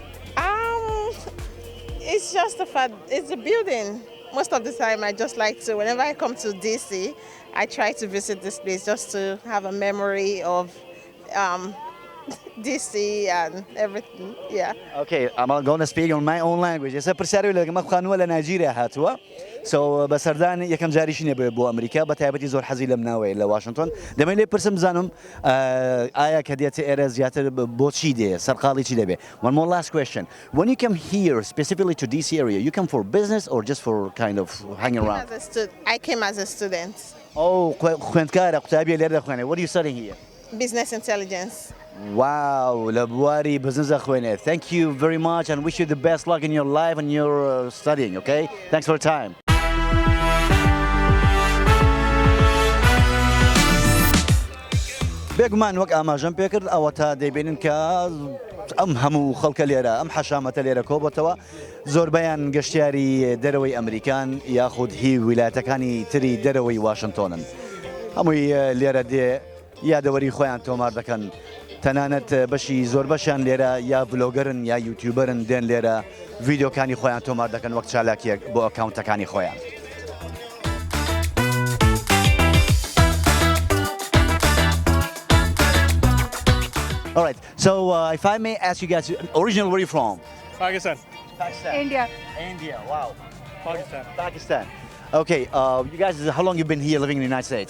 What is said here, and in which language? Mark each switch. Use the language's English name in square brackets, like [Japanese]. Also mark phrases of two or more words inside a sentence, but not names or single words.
[English] It's just the fact, it's a building. Most of the time I just like to, whenever I come to DC, I try to visit this place just to have a memory of DC and everything, yeah. Okay, I'm going to speak on my own language. [Central Kurdish] ئێستا پرسیاری لەگەڵ خانووە لە نایجیریا هاتووە. So بەسەردان یەکەم جاریشی نێبێ بۆ ئەمریکا بە تایبەتی زۆر حەزی لەم ناوەیە لە واشنگتن. دەمەوێت لێ پرسم بزانم ئایا کە دێتە ئێرە زیاتر بۆچی دێ سەرقاڵی چی دەبێ. [English] One more last question. When you come here specifically to DC area, you come for business or just for kind of hanging around? I came as a student. [Central Kurdish] Oh, خوێندکارە قوتابیە لێرە دەخوێنێ. [English] What are you studying here? Business intelligence. [Central Kurdish] Wow, لە بواری بزنس دەخوێنێ. [English] Thank you very much and wish you the best luck in your life and your studying, okay? Thanks for your time. [Central Kurdish] بێگومان وەک ئاماژەم پێ کرد ئەوە تا دەیبینن کە ئەم هەموو خەڵکە لێرە ئەم حەشامەتە لێرە کۆبەتەوە زۆربەیان گەشتیاری دەرەوەی ئەمریکان یاخود هی ویلایەتەکانی تری دەرەوەی واشنگتۆنن هەمووی لێرە دێ یادەوەری خۆیان تۆمار دەکەن تەنانەت بەشی زۆر بەشیان لێرە یا بلۆگەرن یا یوتیوبەرن دێن لێرە ڤیدیۆکانی خۆیان تۆمار دەکەن وەک چالاکیەک بۆ ئەکاونتەکانی خۆیان. [English] All right, so if I may ask you guys, originally where are you from? Pakistan. Pakistan. India. India, wow. Pakistan. Pakistan. Okay, you guys, how long you been here living in the United States?